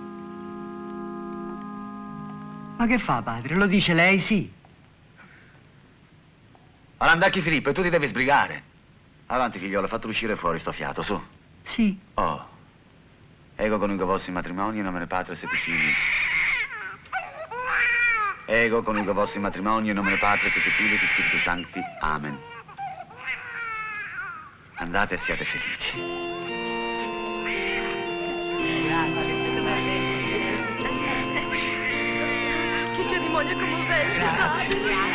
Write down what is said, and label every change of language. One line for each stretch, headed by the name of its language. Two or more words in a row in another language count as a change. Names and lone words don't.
Italian: Ma che fa, padre? Lo dice lei, sì. Ma Landacchi Filippo, e tu ti devi sbrigare. Avanti, figliolo, fatelo uscire fuori sto fiato, su. Sì.
Latin: Oh. Ego coniugo vostri matrimoni in nome Patris et Filii. Ego coniugo vostri matrimoni in nome Patris et Filii e Spiritu Sancti. Amen.
Italian: Andate e siate felici. Che cerimonia commovente.